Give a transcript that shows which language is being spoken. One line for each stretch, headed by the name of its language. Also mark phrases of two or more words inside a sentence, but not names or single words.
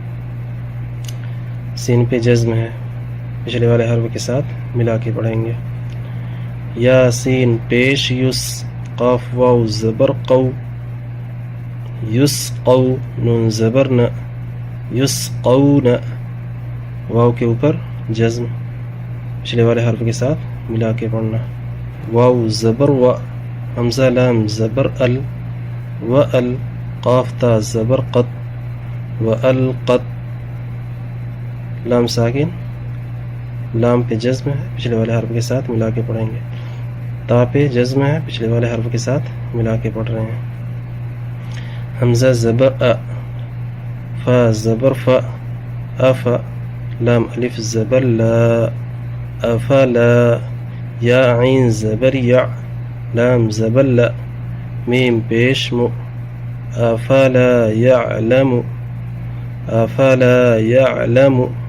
Urdu: سین پہ جزم ہے پچھلے والے حرف کے ساتھ ملا کے پڑھیں گے یا سین پیش یس قاف واو زبر قو یس قو نون زبر ن یس قو ن واو کے اوپر جزم پچھلے والے حرف کے ساتھ ملا کے پڑھنا واو زبر و حمزہ لام زبر ال و ال قاف تا زبر قط و القط لام ساکن لام پہ جزم ہے پچھلے والے حرف کے ساتھ ملا کے پڑھیں گے تا پہ جزم ہے پچھلے والے حرف کے ساتھ ملا کے پڑھ رہے ہیں حمزہ زبر ا فا زبر فا اف لام الف زبر لا افلا یا عین زبر یا لام زبر لا میم پیش مو
Arabic: افلا یعلم افلا یعلم